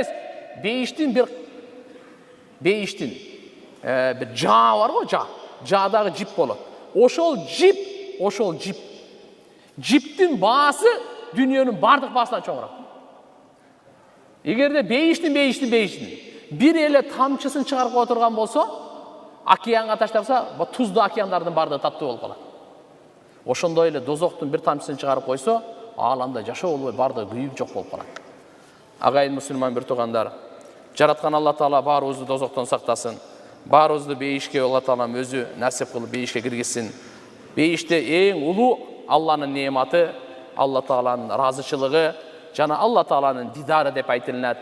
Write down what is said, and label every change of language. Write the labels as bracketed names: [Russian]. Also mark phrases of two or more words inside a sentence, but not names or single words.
[Kyrgyz] Бейиштин бир жаа бар го, жаадагы жип болот. Ошол жип. Жиптин баасы дүйнөнүн бардык баасынан чоңураак. Эгерде бейиштин бир эле тамчысын чыгарып отурган болсо, океанға таштаса, [Kazakh] тұзды океандардың бардығы татты болып қалады. [Kyrgyz] Ошондой эле дозоктун бир тамчысын чыгарып койсо, ааламда жашоо болбой бардығы күйүп жок болуп калат. Агайын мусулман бир туугандар, жараткан Алла Таала баарыбызды дозоктон сактасын. Баарыбызды бейишке Алла Таалам өзү насип кылып бейишке киргизсин. Бейиште эң улуу Алланын неаматы, Алла Тааланын ыраазычылыгы жана Алла Тааланын дидары деп айтылат.